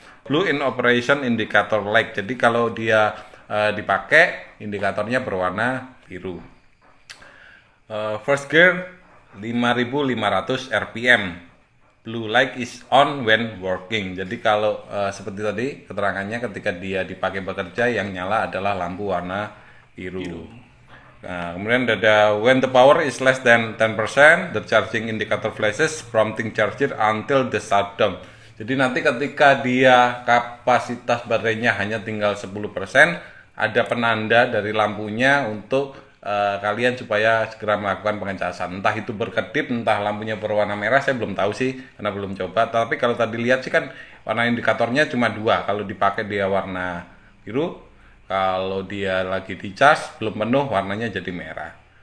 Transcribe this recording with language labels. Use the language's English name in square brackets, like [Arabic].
[English] Blue in operation indicator light. [Indonesian] Jadi kalau dia dipakai indikatornya berwarna biru. [English] First gear 5500 rpm. Blue light is on when working. [Indonesian] Jadi kalau seperti tadi keterangannya ketika dia dipakai bekerja yang nyala adalah lampu warna biru. Nah, kemudian ada [English] when the power is less than 10%, the charging indicator flashes prompting charger until the shutdown. [Indonesian] Jadi nanti ketika dia kapasitas baterainya hanya tinggal 10%, ada penanda dari lampunya untuk kalian supaya segera melakukan pengecasan. Entah itu berkedip, entah lampunya berwarna merah, saya belum tahu sih karena belum coba. Tapi kalau tadi lihat sih kan warna indikatornya cuma 2. Kalau dipakai dia warna biru, kalau dia lagi di charge belum penuh warnanya jadi merah.